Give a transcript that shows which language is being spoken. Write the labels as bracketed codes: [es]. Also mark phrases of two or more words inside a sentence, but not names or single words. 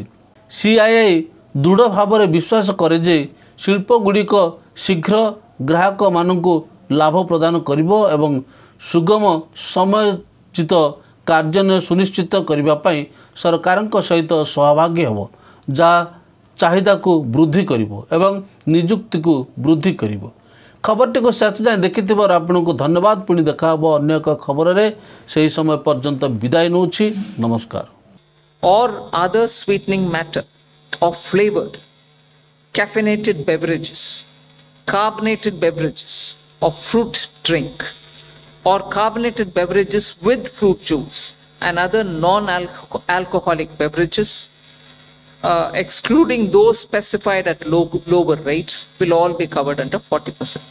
[or] ସିଆଇଆଇ ଦୃଢ଼ ଭାବରେ ବିଶ୍ୱାସ କରେ ଯେ ଶିଳ୍ପଗୁଡ଼ିକ ଶୀଘ୍ର ଗ୍ରାହକମାନଙ୍କୁ ଲାଭ ପ୍ରଦାନ କରିବ ଏବଂ ସୁଗମ ସମୟୋଚିତ କାର୍ଯ୍ୟାନ୍ୱୟନ ସୁନିଶ୍ଚିତ କରିବା ପାଇଁ ସରକାରଙ୍କ ସହିତ ସହଭାଗୀ ହେବ, ଯାହା ଚାହିଦାକୁ ବୃଦ୍ଧି କରିବ ଏବଂ ନିଯୁକ୍ତିକୁ ବୃଦ୍ଧି କରିବ। ଖବରଟିକୁ ଶେଷ ଯାଏଁ ଦେଖିଥିବାରୁ ଆପଣଙ୍କୁ ଧନ୍ୟବାଦ। ପୁଣି ଦେଖା ହେବ ଅନ୍ୟ ଏକ ଖବରରେ। ସେହି ସମୟ ପର୍ଯ୍ୟନ୍ତ ବିଦାୟ ନେଉଛି। ନମସ୍କାର। [en] Or other sweetening matter or flavored caffeinated beverages, carbonated beverages or fruit drink, or carbonated beverages with fruit juice and other non-alcoholic beverages, excluding those specified at lower rates, will all be covered under 40%.